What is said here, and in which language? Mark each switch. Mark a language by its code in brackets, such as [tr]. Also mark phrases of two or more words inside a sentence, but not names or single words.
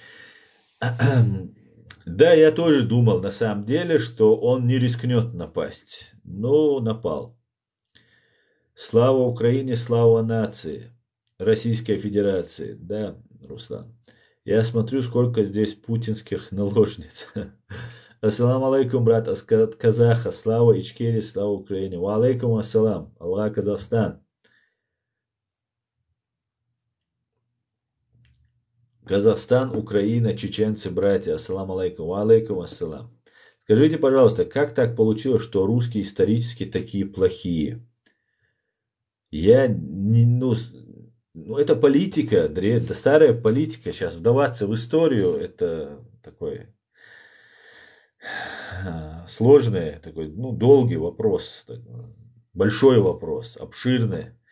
[ru] Да, я тоже думал на самом деле, что он не рискнет напасть. Но напал. Слава Украине, слава нации. Российской Федерации. Да, Руслан. Я смотрю, сколько здесь путинских наложниц. [ar] السلام عليكم, [ru] брат, от Казаха. Слава Ичкерии, слава Украине. [ar] وعليكم السلام. Аллах, [ru] Казахстан. Казахстан, Украина, чеченцы, братья. [ar] السلام عليكم. وعليكم السلام. [ru] Скажите, пожалуйста, как так получилось, что русские исторически такие плохие? Я не, ну, это политика, это старая политика. Сейчас вдаваться в историю, это такой сложный, такой, ну, долгий вопрос, большой вопрос, обширный.